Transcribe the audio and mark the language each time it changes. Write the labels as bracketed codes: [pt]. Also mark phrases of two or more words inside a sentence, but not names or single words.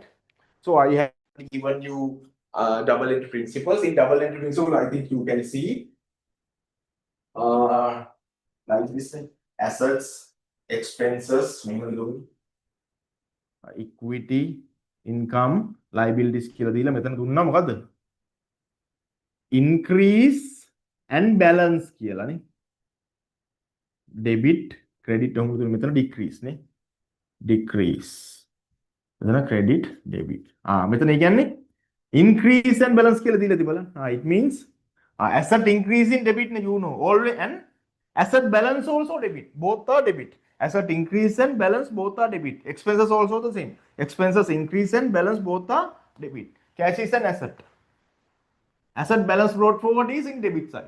[en] So I have given you double entry principles. In double entry principle, I think you can see like this thing: assets, expenses, equity, income, liabilities [si] කියලා දීලා මෙතන දුන්නා මොකද්ද? [en] Increase and balance කියලානේ. Debit, credit [si] ඔහොම දුන්නා මෙතන decrease නේ. [en] Decrease. මෙතන credit, debit. [si] මෙතන ඒ කියන්නේ [en] increase and balance [si] කියලා දීලා තිබලා. [en] It means asset increase in debit ne, you know, always, and asset balance also debit. Both are debit. Asset increase and balance both are debit. Expenses also the same. Expenses increase and balance both are debit. Cash is an asset. Asset balance brought forward is in debit side.